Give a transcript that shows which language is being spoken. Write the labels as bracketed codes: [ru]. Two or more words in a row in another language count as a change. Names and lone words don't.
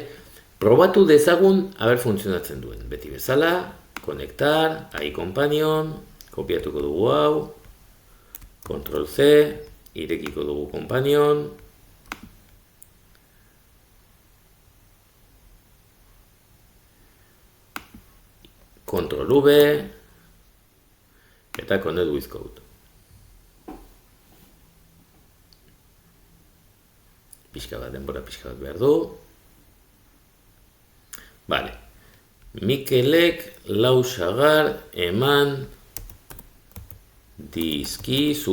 [eu] Probatu dezagun, haber funtzionatzen duen. Beti bezala, konektar, iCompanion, kopiatuko dugu hau, Ctrl C, irekiko dugu Companion, Ctrl V, eta [en] connect with code. [eu] Denbora pixka bat behar du. Bale. Mikelek lausagar eman dizkizu.